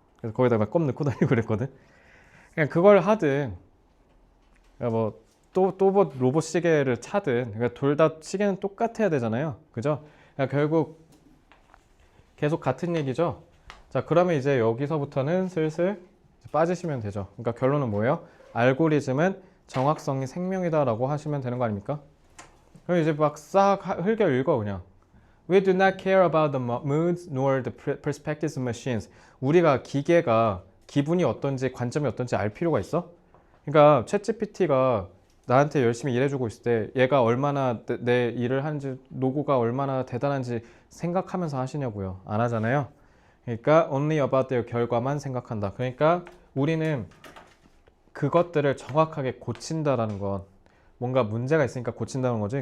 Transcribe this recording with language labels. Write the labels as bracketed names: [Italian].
[Korean] 그래서 거기다가 껌 넣고 다니고 그랬거든. 그냥 그걸 하든 그러니까 뭐 로봇 시계를 차든 그러니까 둘 다 시계는 똑같아야 되잖아요. 그죠? 그러니까 결국 계속 같은 얘기죠. 자, 그러면 이제 여기서부터는 슬슬 빠지시면 되죠. 그러니까 결론은 뭐예요? 알고리즘은 정확성이 생명이다라고 하시면 되는 거 아닙니까? 그럼 이제 막 싹 흘겨 읽어 그냥. [English] We do not care about the moods nor the perspectives of machines. [Korean] 우리가 기계가 기분이 어떤지 관점이 어떤지 알 필요가 있어? 그러니까 챗GPT가 나한테 열심히 일해주고 있을 때 얘가 얼마나 내 일을 하는지 노고가 얼마나 대단한지 생각하면서 하시냐고요. 안 하잖아요. 그러니까 [English] only about their [Korean] 결과만 생각한다. 그러니까 우리는 그것들을 정확하게 고친다라는 건 뭔가 문제가 있으니까 고친다는 거지.